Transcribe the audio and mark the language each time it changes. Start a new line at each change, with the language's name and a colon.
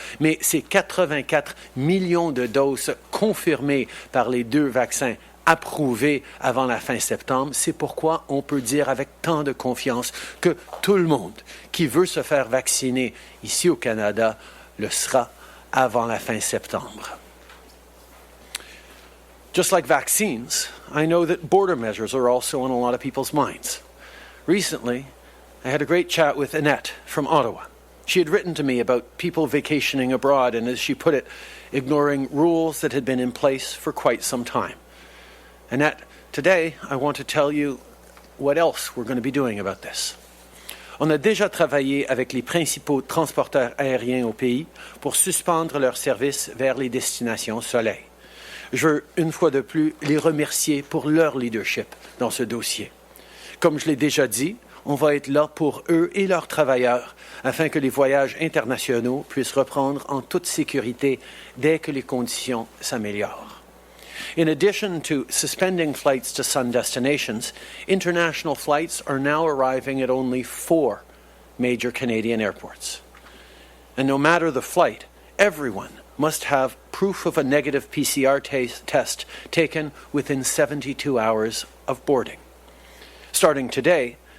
French: Mais ces 84 millions de doses confirmées par les 2 vaccins approuvés avant la fin septembre, c'est pourquoi on peut dire avec tant de confiance que tout le monde qui veut se faire vacciner ici au Canada le sera avant la fin septembre.
English: Just like vaccines, I know that border measures are also on a lot of people's minds. Recently, I had a great chat with Annette from Ottawa. She had written to me about people vacationing abroad and, as she put it, ignoring rules that had been in place for quite some time. Annette, today I want to tell you what else we're going to be doing about this.
French: On a déjà travaillé avec les principaux transporteurs aériens au pays pour suspendre leurs services vers les destinations soleil. Je veux, une fois de plus, les remercier pour leur leadership dans ce dossier. Comme je l'ai déjà dit, on va être là pour eux et leurs travailleurs afin que les voyages internationaux puissent reprendre en toute sécurité dès que les conditions s'améliorent.
English: In addition to suspending flights to sun destinations, international flights are now arriving at only 4 major Canadian airports. And no matter the flight, everyone must have proof of a negative PCR test taken within 72 hours of boarding. Starting today,